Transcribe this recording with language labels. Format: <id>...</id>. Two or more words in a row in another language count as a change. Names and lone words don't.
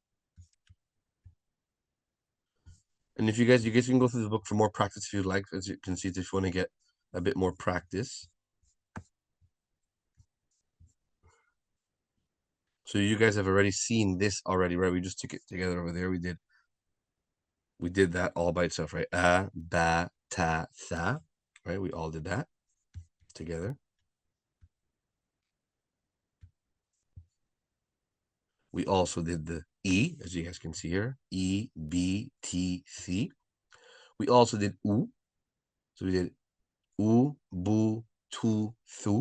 <en>And if you guys can go through the book for more practice if you'd like. As you can see, if you want to get a bit more practice. So you guys have already seen this already, right? We just took it together over there. We did that all by itself, right?</en> <ar>أَ، بَ، تَ، ثَ,</ar> <en>right? We all did that together. We also did the E, as you guys can see here. E, B, T, C. We also did U. So we did</en> <ar>أُ، بُ، تُ، ثُ.</ar>